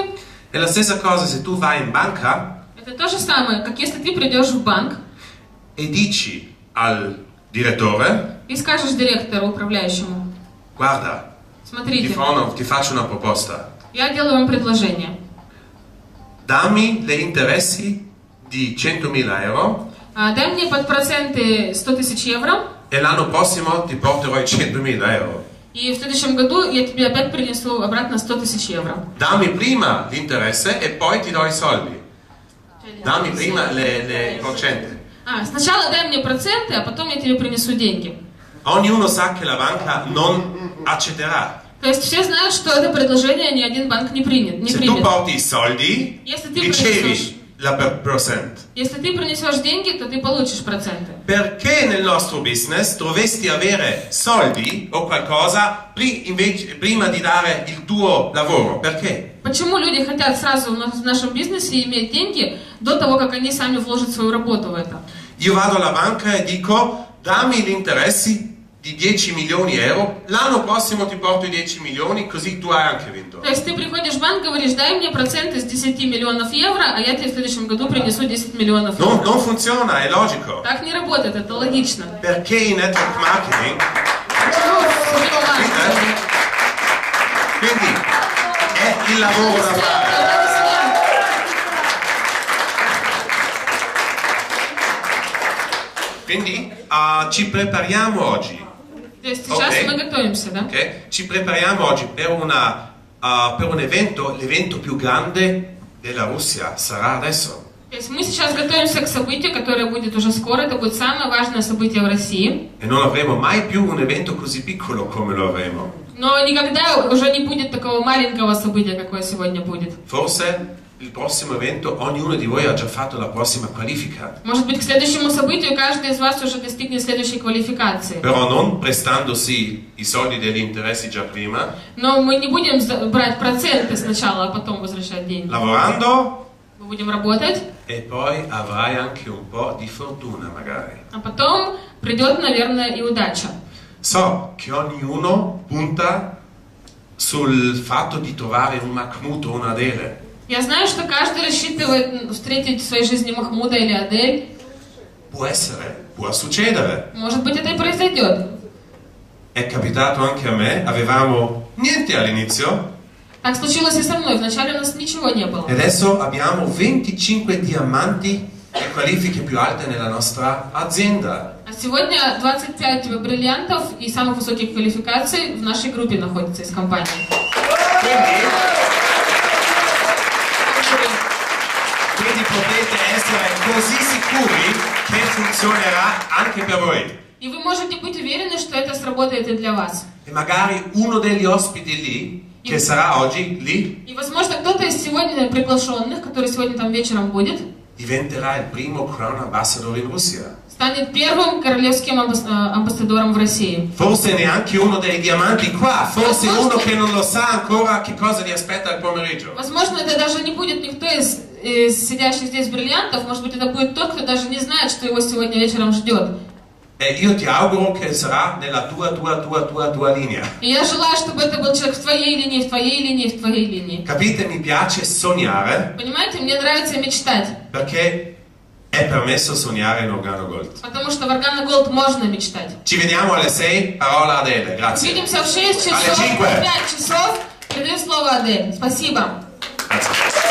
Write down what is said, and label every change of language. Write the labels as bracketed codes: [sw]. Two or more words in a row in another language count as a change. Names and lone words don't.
[it] È la stessa cosa se tu vai in banca. [ru] Это то же самое, как если ты придешь в банк [it] e dici al direttore [ru] и скажешь директору, управляющему, [it] guarda, [ru] смотрите, [it] ti faccio una proposta. [ru] Я делаю вам предложение. [it] Dammi gli interessi di 100.000 euro. [ru] Дай мне под проценты 100 тысяч евро. [it] E l'anno prossimo ti porterò i 100.000 euro. [ru] И в следующем году я тебе опять принесу обратно 100 тысяч евро. [it] Dammi prima l'interesse e poi ti do i soldi. Dammi prima le procente. [ru] Сначала дай мне проценты, а потом я тебе принесу деньги. [it] Ognuno sa che la banca non accetterà. [ru] То есть все знают, что это предложение ни один банк не примет. [it] Se tu porti i soldi, ricevi la percent. [ru] Если ты принесешь деньги, то ты получишь проценты. [it] Perché nel nostro business dovresti avere soldi o qualcosa prima di dare il tuo lavoro? Perché? [ru] Почему люди хотят сразу в нашем бизнесе иметь деньги до того, как они сами вложат свою работу в это? [it] Io vado alla banca e dico, dammi gli interessi di 10 milioni euro, l'anno prossimo ti porto i 10 milioni, così tu hai anche vinto. [ru] То есть ты приходишь в банк, говоришь, дай мне проценты с 10 миллионов евро, а я тебе в следующем году принесу 10 миллионов евро. [it] Non funziona, è logico. [ru] Так не работает, это логично. [it] Perché in [en] network marketing, [it] quindi è il lavoro da fare. Quindi ci prepariamo oggi. [ru] То есть сейчас мы готовимся, да? Okay. [it] Ci prepariamo oggi per un evento, l'evento più grande della Russia sarà adesso. [ru] То есть мы сейчас готовимся к событию, которое будет уже скоро. Это будет самое важное событие в России. [it] E non avremo mai più un evento così piccolo come lo avremo. [ru] Но никогда уже не будет такого маленького события, какое сегодня будет. [it] Forse il prossimo evento ognuno di voi ha già fatto la prossima qualifica. [ru] Может быть, к следующему событию каждый из вас уже достигнет следующей квалификации. [it] Però non prestandosi i soldi degli interessi già prima. [ru] Но мы не будем брать проценты сначала, а потом возвращать деньги. [it] Lavorando. [ru] Мы будем работать. [it] E poi avrai anche un po' di fortuna magari. [ru] А потом придет, наверное, и удача. [it] So che ognuno punta sul fatto di trovare un Mahmoud o un Adele. [ru] Я знаю, что каждый рассчитывает встретить в своей жизни Махмуда или Адель. [it] Può essere, può succedere. [ru] Может быть, это и произойдет. [it] È capitato anche a me, avevamo niente all'inizio [ru] Так случилось и со мной. Вначале у нас ничего не было. [it] e adesso abbiamo 25 diamanti e qualifiche più alte nella nostra azienda. [ru] А сегодня 25 бриллиантов и самых высоких квалификаций в нашей группе находятся из компании. [it] Quindi potete essere così sicuri che funzionerà anche per voi. [ru] И вы можете быть уверены, что это сработает и для вас. [it] E magari uno degli ospiti lì, che sarà oggi lì, [ru] И, возможно, кто-то из сегодня приглашенных, который сегодня там вечером будет, [it] diventerà il primo [en] Crown Ambassador [it] in Russia. [ru] станет первым королевским амбассадором в России. [it] Forse neanche uno dei diamanti qua, forse uno che non lo sa ancora che cosa gli aspetta al pomeriggio. [ru] Возможно, это даже не будет никто из сидящих здесь бриллиантов, может быть, это будет тот, кто даже не знает, что его сегодня вечером ждет. [it] E io ti auguro che sarà nella tua linea. [ru] И я желаю, чтобы это был человек в твоей линии, в твоей линии, в твоей линии. [it] Capite? Mi piace sognare [ru] Понимаете, мне нравится мечтать, [it] perché è permesso sognare in Organo Gold. [ru] потому что в Organo Gold можно мечтать. [it] Ci vediamo alle 6, parola Adele, grazie. [ru] Увидимся в 6 часов, в 5 часов. Передаю слово Адель. Спасибо. [it] Grazie.